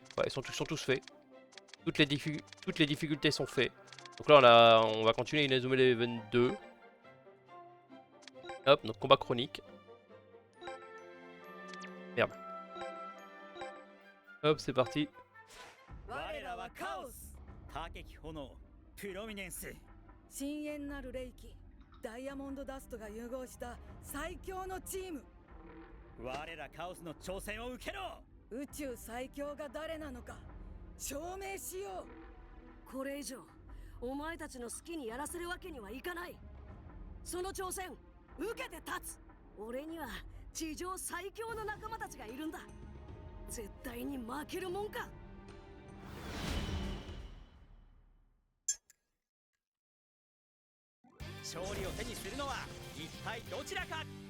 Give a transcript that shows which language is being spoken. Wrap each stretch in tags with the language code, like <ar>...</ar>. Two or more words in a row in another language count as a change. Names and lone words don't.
<fr>Ouais, ils sont tous faits. Toutes les difficultés sont faites. Donc là on va continuer Inazuma Eleven 2. Hop, notre combat chronique. Merde. Hop, c'est parti.</fr> <ja>深淵なる霊気ダイヤモンドダストが融合した最強のチーム。我らカオスの挑戦を受けろ。宇宙最強が誰なのか証明しよう。これ以上お前たちの好きにやらせるわけにはいかない。その挑戦受けて立つ。俺には地上最強の仲間たちがいるんだ。絶対に負けるもんか。勝利を手にするのは一体どちらか。</ja>